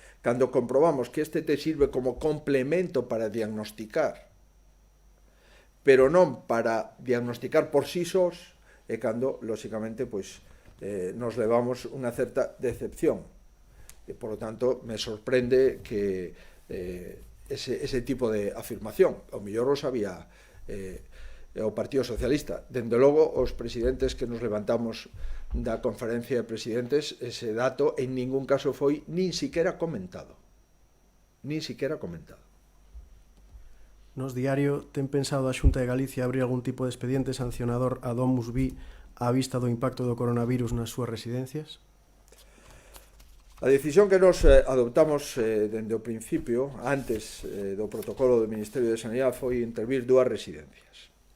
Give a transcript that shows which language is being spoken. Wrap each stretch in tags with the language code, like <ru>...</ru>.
<gl>Cando comprobamos que este test sirve como complemento para diagnosticar, pero non para diagnosticar por sí sós, é cando, lóxicamente, nos levamos unha certa decepción.</gl> <es>E, por lo tanto, me sorprende que ese tipo de afirmación.</es> <gl>O mellor o sabía o Partido Socialista. Dende logo, os presidentes que nos levantamos da conferencia de presidentes, ese dato en ningún caso foi nin siquiera comentado. Nin siquiera comentado. Nos diario, ten pensado a Xunta de Galicia abrir algún tipo de expediente sancionador a DomusVi á vista do impacto do coronavirus nas súas residencias? A decisión que nos adoptamos dende o principio, antes do protocolo do Ministerio de Sanidade, foi intervir dúas residencias.</gl>